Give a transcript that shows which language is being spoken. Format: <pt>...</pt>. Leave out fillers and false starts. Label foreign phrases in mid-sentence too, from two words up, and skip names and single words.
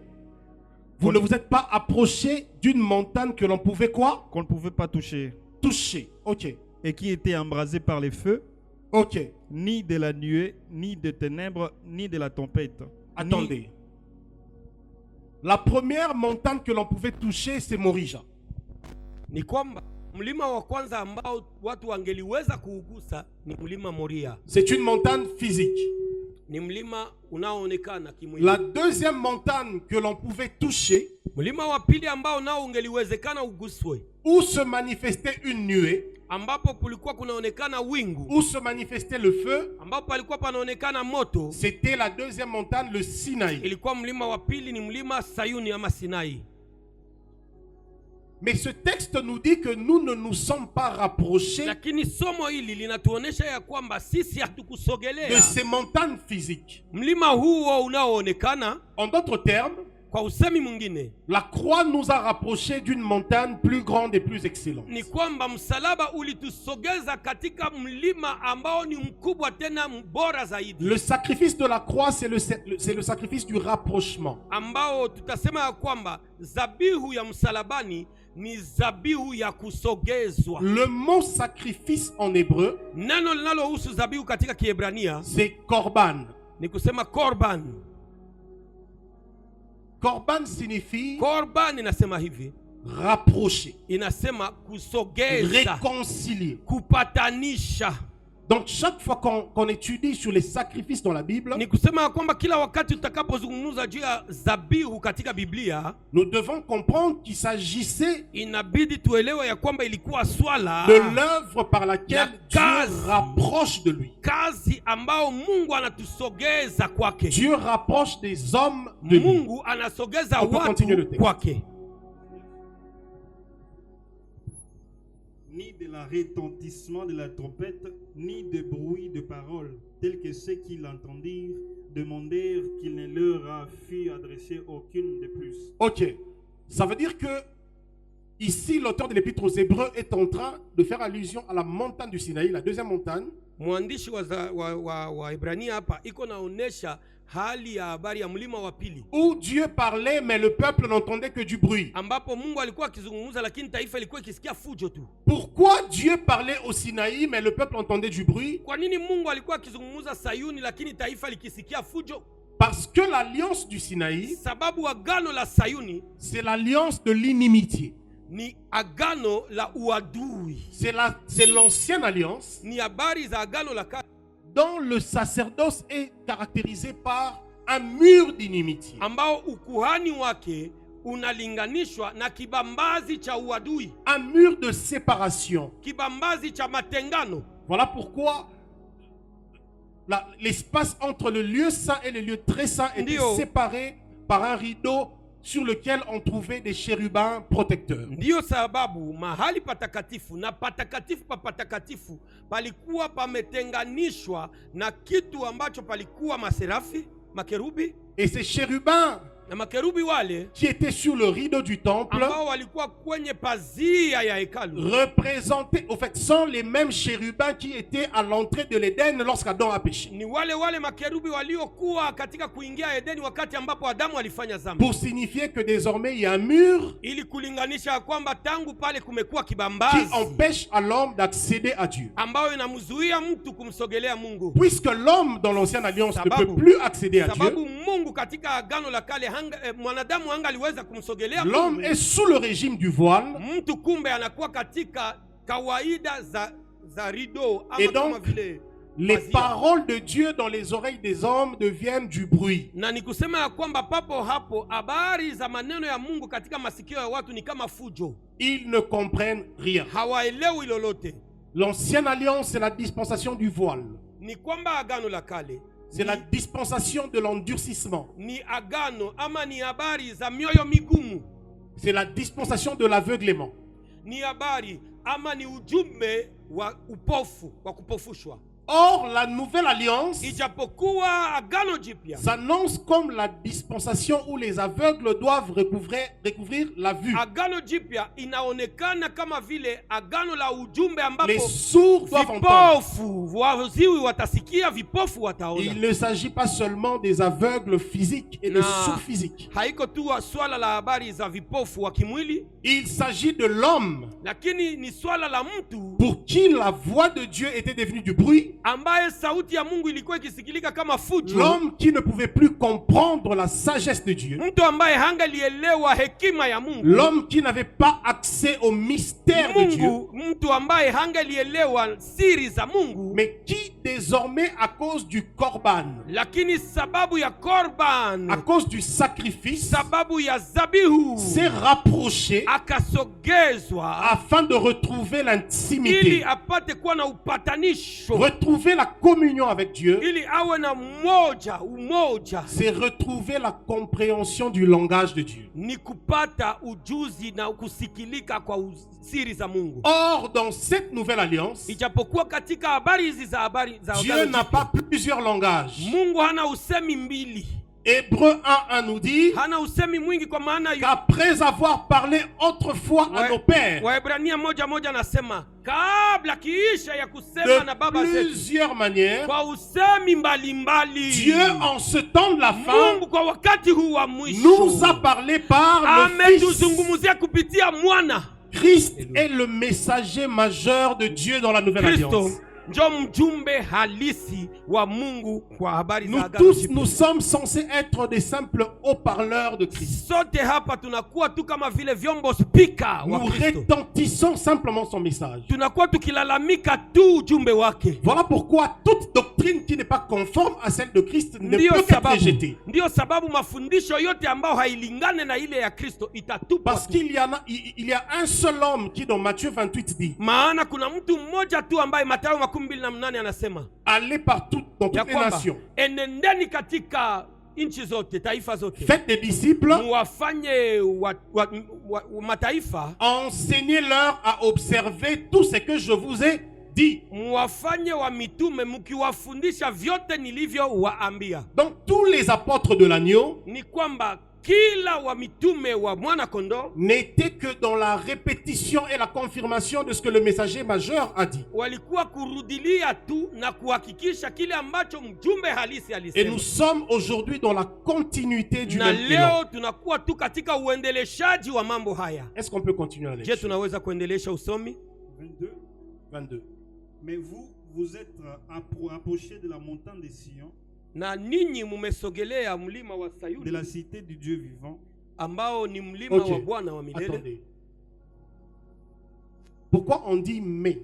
<fr>Vous ne vous êtes pas approché d'une montagne que l'on pouvait quoi? Qu'on ne pouvait pas toucher. Toucher. Ok. Et qui était embrasée par les feux, Ok. ni de la nuée, ni de ténèbres, ni de la tempête. Attendez. La première montagne que l'on pouvait toucher, c'est Morija.</fr> <sw>Ni kwamba mlima wa kwanza ambao watu wangeliweza kuugusa ni mlima Moria.</sw> <fr>C'est une montagne physique.</fr> <sw>Ni mlima unaoonekana kimwili.</sw> <fr>La deuxième montagne que l'on pouvait toucher,</fr> <sw>Mlima wa pili ambao nao ungeliwezekana uguswe,</sw> <fr>où se manifestait une nuée,</fr> <sw>ambapo kulikuwa kunaonekana wingu,</sw> <fr>où se manifestait le feu,</fr> <sw>ambapo palikuwa panaonekana moto,</sw> <fr>c'était la deuxième montagne, le Sinaï.</fr> <sw>ilikuwa mlima wa pili ni mlima Sayuni ama Sinai.</sw> <fr>Mais ce texte nous dit que nous ne nous sommes pas rapprochés</fr> <sw>Lakini somo hili linatuonesha ya kwamba sisi</sw> <fr>de</fr> <sw>hatukusogelea</sw> <fr>ces montagnes physiques.</fr> <sw>mlima huo unaoonekana.</sw> <fr>En d'autres termes,</fr> <sw>Kwa usemi mwingine</sw> <fr>la croix nous a rapprochés d'une montagne plus grande et plus excellente.</fr> <sw>ni kwamba msalaba ulitusogeza katika mlima ambao ni mkubwa tena bora zaidi,</sw> <fr>Le sacrifice de la croix, c'est le sacrifice du rapprochement.</fr> <sw>ambao tutasema ya kwamba zabihu ya msalabani ni zabihu ya kusogezwa.</sw> <fr>Le mot sacrifice en hébreu,</fr> <sw>Neno linalohusu zabihu katika Kiebrania</sw> <fr>c'est korban.</fr> <sw>ni kusema korban.</sw> <fr>Korban signifie</fr> <sw>Korban inasema hivi,</sw> <fr>rapprocher,</fr> <sw>inasema kusogeza,</sw> <fr>réconcilier.</fr> <sw>kupatanisha.</sw> <fr>Donc chaque fois qu'on étudie sur les sacrifices dans la Bible,</fr> <sw>Ni kusema ya kwamba kila wakati utakapozungumza juu ya zabihu katika Biblia,</sw> <fr>nous devons comprendre qu'il s'agissait</fr> <sw>inabidi tuelewe ya kwamba ilikuwa swala</sw> <fr>de l'œuvre par laquelle</fr> <sw>La</sw> <fr>Dieu case. rapproche de lui.</fr> <sw>kazi ambao Mungu anatusogeza kwake.</sw> <fr>Dieu rapproche des hommes de lui.</fr> <sw>Mungu anasogeza</sw> <fr>On peut continuer le</fr> <sw>watu</sw> <fr>texte.</fr> <sw>kwake.</sw> <fr>Ni de la retentissement de la trompette, ni de bruit de parole, tel que ceux qui l'entendirent demandèrent qu'il ne leur a fût adressé aucune de plus. Ok. Ça veut dire que ici, l'auteur de l'Épître aux Hébreux est en train de faire allusion à la montagne du Sinaï, la deuxième montagne,</fr> <sw>Mwandishi wa Ibrania hapa iko naonesha hali ya habari ya mlima wa pili,</sw> <fr>où Dieu parlait, mais le peuple n'entendait que du bruit.</fr> <sw>ambapo Mungu alikuwa akizungumza lakini taifa ilikuwa ikisikia fujo tu.</sw> <fr>Pourquoi Dieu parlait au Sinaï, mais le peuple entendait du bruit?</fr> <sw>Kwa nini Mungu alikuwa akizungumza Sayuni lakini taifa likisikia fujo?</sw> <fr>Parce que l'alliance du Sinaï,</fr> <sw>Sababu agano la Sayuni</sw> <fr>c'est l'alliance de l'inimitié.</fr> <sw>ni agano la uadui,</sw> <fr>C'est l'ancienne alliance</fr> <sw>ni habari za agano la kale</sw> <fr>dont le sacerdoce est caractérisé par un mur d'inimitié.</fr> <sw>ambao ukuhani wake unalinganishwa na kibambazi cha uadui,</sw> <fr>un mur de séparation.</fr> <sw>kibambazi cha matengano.</sw> <fr>Voilà pourquoi l'espace entre le lieu saint et le lieu très saint était</fr> <sw>Ndio.</sw> <fr>séparé par un rideau sur lequel on trouvait des chérubins protecteurs.</fr> <sw>Ndiyo sababu mahali patakatifu na patakatifu pa patakatifu palikuwa pametenganishwa na kitu ambacho palikuwa maserafi, makerubi.</sw> <fr>Et ces chérubins</fr> <sw>Na makerubi wale</sw> <fr>qui étaient sur le rideau du temple</fr> <sw>ambao walikuwa kwenye pazia ya hekalu</sw> <fr>représentaient, au fait, sont les mêmes chérubins qui étaient à l'entrée de l'Éden lorsqu'Adam a péché.</fr> <sw>ni wale makerubi waliokuwa katika kuingia Edeni wakati ambapo Adamu alifanya dhambi,</sw> <fr>Pour signifier que désormais il y a un mur</fr> <sw>ili kulinganisha kwamba tangu pale kumekuwa</sw> <fr>qui</fr> <sw>kibambazi</sw> <fr>empêche à l'homme d'accéder à Dieu.</fr> <sw>ambayo inamzuia mtu kumsogelea Mungu.</sw> <fr>Puisque l'homme dans l'ancienne alliance ne</fr> <sw>Sababu-</sw> <fr>peut plus accéder à Dieu,</fr> <sw>Sababu Mungu katika agano la kale mwanadamu hangaliweza kumsogelea</sw> <fr>l'homme</fr> <sw>Mungu.</sw> <fr>est sous le régime du voile.</fr> <sw>Mtu kumbe anakuwa katika kawaida za rido ama</sw> <fr>Et donc,</fr> <sw>kama vile</sw> <fr>Les</fr> <sw>pazia.</sw> <fr>paroles de Dieu dans les oreilles des hommes deviennent du bruit.</fr> <sw>Na ni kusema ya kwamba papo hapo habari za maneno ya Mungu katika masikio ya watu ni kama fujo,</sw> <fr>Ils ne comprennent rien.</fr> <sw>hawaelewi lolote.</sw> <fr>L'ancienne alliance, c'est la dispensation du voile.</fr> <sw>Ni kwamba agano la kale</sw> <fr>C'est la dispensation de l'endurcissement.</fr> <sw>ni agano ama ni habari za mioyo migumu,</sw> <fr>C'est la dispensation de l'aveuglement.</fr> <sw>ni habari ama ni ujumbe wa upofu, wa kupofushwa.</sw> <fr>Or, la nouvelle alliance</fr> <sw>Ijapokuwa agano jipya</sw> <fr>s'annonce comme la dispensation où les aveugles doivent recouvrir la vue.</fr> <sw>agano jipya inaonekana kama vile agano la ujumbe ambapo</sw> <fr>Les sourds doivent entendre.</fr> <sw>vipofu waziwi watasikia, vipofu wataona.</sw> <fr>Il ne s'agit pas seulement des aveugles physiques et des</fr> <sw>Na</sw> <fr>sourds physiques.</fr> <sw>haiko tu swala la habari za vipofu wa kimwili,</sw> <fr>Il s'agit de l'homme</fr> <sw>lakini ni swala la mtu</sw> <fr>pour qui la voix de Dieu était devenue du bruit.</fr> <sw>ambaye sauti ya Mungu ilikuwa ikisikilika kama fujo,</sw> <fr>L'homme qui ne pouvait plus comprendre la sagesse de Dieu.</fr> <sw>mtu ambaye hangalielewa hekima ya Mungu,</sw> <fr>L'homme qui n'avait pas accès au mystère de Dieu.</fr> <sw>Mungu, mtu ambaye hangalielewa siri za Mungu,</sw> <fr>Mais qui désormais, à cause du korban,</fr> <sw>lakini sababu ya korban,</sw> <fr>à cause du sacrifice,</fr> <sw>sababu ya zabihu</sw> <fr>s'est rapproché</fr> <sw>akasogezwa</sw> <fr>afin de retrouver</fr> <sw>ili</sw> <fr>l'intimité,</fr> <sw>apate kuwa na upatanisho,</sw> <fr>retrouver la communion avec Dieu.</fr> <sw>ili awe na umoja,</sw> <fr>C'est retrouver la compréhension du langage de Dieu.</fr> <sw>ni kupata ujuzi na kusikilika kwa siri za Mungu.</sw> <fr>Or, dans cette nouvelle alliance,</fr> <sw>Ijapokuwa katika habari hizi za</sw> <fr>Dieu</fr> <sw>agano</sw> <fr>n'a</fr> <sw>jipya,</sw> <fr>pas plusieurs langages.</fr> <sw>Mungu hana usemi mbili,</sw> <fr>Hébreux 1:1 nous dit</fr> <sw>hana usemi mwingi, kwa maana</sw> <fr>qu'après avoir parlé autrefois à nos pères</fr> <sw>Waebrania 1:1 anasema kabla kiisha ya kusema na</sw> <fr>de</fr> <sw>baba zetu</sw> <fr>plusieurs manières,</fr> <sw>kwa usemi mbalimbali,</sw> <fr>Dieu en ce temps de la fin</fr> <sw>Mungu kwa wakati huu wa mwisho</sw> <fr>nous a parlé par le Fils.</fr> <sw>ametuzungumzia kupitia mwana.</sw> <fr>Christ est le messager majeur de Dieu dans la nouvelle</fr> <sw>Kristo</sw> <fr>alliance.</fr> <sw>njo mjumbe halisi wa Mungu kwa habari za</sw> <fr>Nous</fr> <sw>agano</sw> <fr>tous,</fr> <sw>jipya.</sw> <fr>nous sommes censés être des simples haut-parleurs de Christ.</fr> <sw>Sote hapa tunakuwa tu kama vile vyombo spika wa</sw> <fr>Nous</fr> <sw>Kristo,</sw> <fr>retentissons simplement son message.</fr> <sw>tunakuwa tukilalamika tu ujumbe wake.</sw> <fr>Voilà pourquoi toute doctrine qui n'est pas conforme à celle de Christ ne</fr> <sw>Ndiyo</sw> <fr>peut être</fr> <sw>sababu,</sw> <fr>rejetée.</fr> <sw>ndiyo sababu mafundisho yote ambayo hailingane na ile ya Kristo itatupwa</sw> <fr>Parce</fr> <sw>tu.</sw> <fr>qu'il y a un seul homme qui dans Matthieu 28 dit:</fr> <sw>Maana kuna mtu mmoja tu ambaye Mathayo 28 anasema</sw> <fr>allez partout dans</fr> <sw>ya</sw> <fr>toutes les</fr> <sw>kwamba</sw> <fr>nations,</fr> <sw>enendeni katika nchi zote, taifa zote,</sw> <fr>faites des disciples,</fr> <sw>muwafanye mataifa,</sw> <fr>enseignez-leur à observer tout ce que je vous ai dit.</fr> <sw>muwafanye wa mitume mkiwafundisha vyote nilivyowaambia.</sw> <fr>Donc tous les apôtres de l'agneau</fr> <sw>Ni kwamba kila wa mitume wa mwana kondoo</sw> <fr>n'étaient que dans la répétition et la confirmation de ce que le messager majeur a dit.</fr> <sw>walikuwa kurudilia tu na kuhakikisha kile ambacho mjumbe halisi</sw> <fr>Et nous</fr> <sw>alisema.</sw> <fr>sommes aujourd'hui dans la continuité du</fr> <sw>Na</sw> <fr>même élan.</fr> <sw>leo tunakuwa tu katika uendeleshaji wa mambo haya.</sw> <fr>Est-ce qu'on peut continuer la</fr> <sw>Je,</sw> <fr>lecture?</fr> <sw>tunaweza kuendelesha usomi?</sw> <fr>22.</fr> <sw>22.</sw> <fr>Mais vous, vous êtes approchés de la montagne de Sion,</fr> <sw>Na ninyi mumesogelea mlima wa</sw> <fr>de la</fr> <sw>Sayuni</sw> <fr>cité du Dieu vivant,</fr> <sw>ambao ni mlima</sw> <fr>Ok.</fr> <sw>wa Bwana wa milele.</sw> <fr>Attendez. Pourquoi on dit mais?</fr>